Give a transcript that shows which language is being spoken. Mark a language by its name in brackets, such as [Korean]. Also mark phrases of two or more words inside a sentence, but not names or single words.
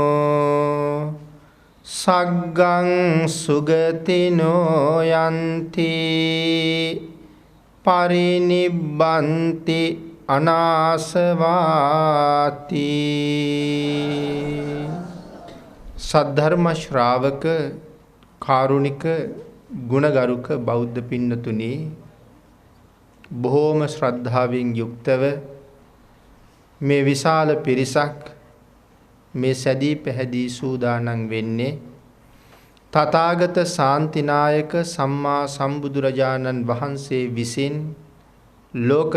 [Pali] सग्गं सुगतिनो यन्ति परिनिब्बन्ति अनासवाति [Sinhala] සද්ධර්ම ශ්‍රාවක කාරුණික ගුණගරුක බෞද්ධ पिන්නතුනි බොහෝම ශ්‍රද්ධාවෙන් යුක්තව මේ විශාල පිරිසක් මේ සැදී පැහැදී සූදානම් වෙන්නේ තථාගත ශාන්තිනායක සම්මා සම්බුදුරජාණන් වහන්සේ විසින් ලෝක